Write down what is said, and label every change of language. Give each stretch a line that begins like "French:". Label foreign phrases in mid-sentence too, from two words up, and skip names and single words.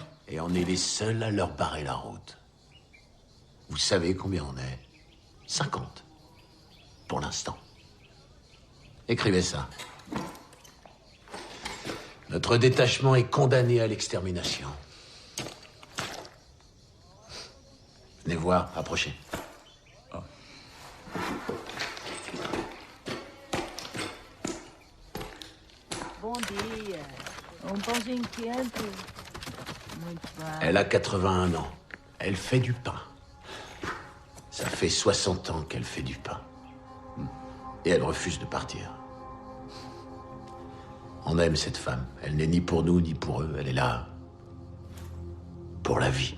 French: Et on est les seuls à leur barrer la route. Vous savez combien on est? 50. Pour l'instant. Écrivez ça. Notre détachement est condamné à l'extermination. Venez voir, approchez. Oh.
Portuguese: Bom dia. pãozinho quente. Muito bem.
French: Elle a 81 ans. Elle fait du pain. Ça fait 60 ans qu'elle fait du pain. Et elle refuse de partir. On aime cette femme. Elle n'est ni pour nous, ni pour eux. Elle est là pour la vie.